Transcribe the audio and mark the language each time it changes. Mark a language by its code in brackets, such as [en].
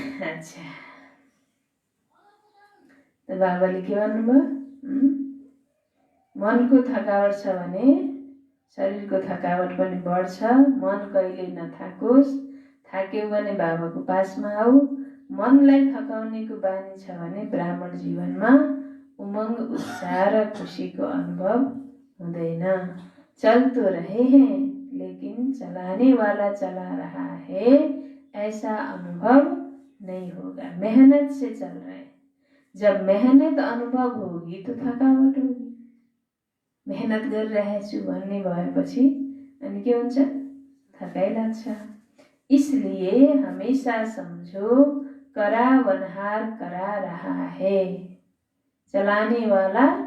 [ne] अच्छा, त बाबाले के भन्नुभयो? मनको थकावट छ भने शरीरको थकावट पनि बढ्छ। मन कहिले नथाकोस्, थाक्यो भने बाबाको पासमा आऊ। मनलाई थकाउनेको बानी छ भने ब्राह्मण जीवनमा उमंग उत्साह र खुशीको अनुभव हुँदैन। [hi] चल तो रहे हैं लेकिन चलाने वाला चला रहा है, ऐसा अनुभव नहीं होगा। मेहनत से चल रहे हैं, जब मेहनत अनुभव होगी तो थकावट होगी। [ne] मेहनत गरिरहेछु भन्ने भएपछि अनि के हुन्छ? थकाइ लाग्छ। [hi] इसलिए हमेशा समझो करावनहार करा रहा है, चलाने वाला